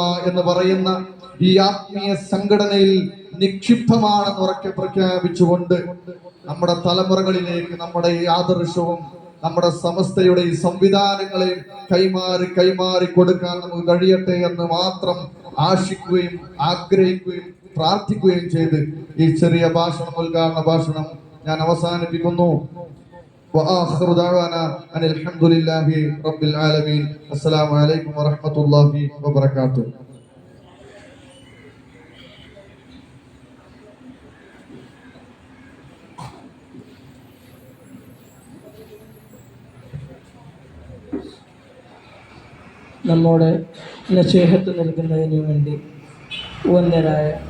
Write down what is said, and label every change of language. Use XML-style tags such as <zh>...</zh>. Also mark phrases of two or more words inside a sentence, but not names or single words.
<ml>എന്ന് പറയുന്ന ഈ ആത്മീയ സംഘടനയിൽ നിക്ഷിപ്തമാണെന്ന് ഉറക്കെ പ്രഖ്യാപിച്ചുകൊണ്ട് നമ്മുടെ തലമുറകളിലേക്ക് നമ്മുടെ ഈ ആദർശവും നമ്മുടെ സമസ്തയുടെ ഈ സംവിധാനങ്ങളെയും കൈമാറി കൊടുക്കാൻ നമുക്ക് കഴിയട്ടെ എന്ന് മാത്രം ആശിക്കുകയും ആഗ്രഹിക്കുകയും പ്രാർത്ഥിക്കുകയും ചെയ്ത് ഈ ചെറിയ ഉദ്ഘാടന ഭാഷണം ഞാൻ അവസാനിപ്പിക്കുന്നു.</ml> <ar>وآخر دعوانا أن الحمد لله رب العالمين. السلام عليكم ورحمة الله وبركاته.</ar> <ml>നമ്മോട് നസീഹത്ത് നൽകുന്നതിന് വേണ്ടി വന്ദരായ</ml>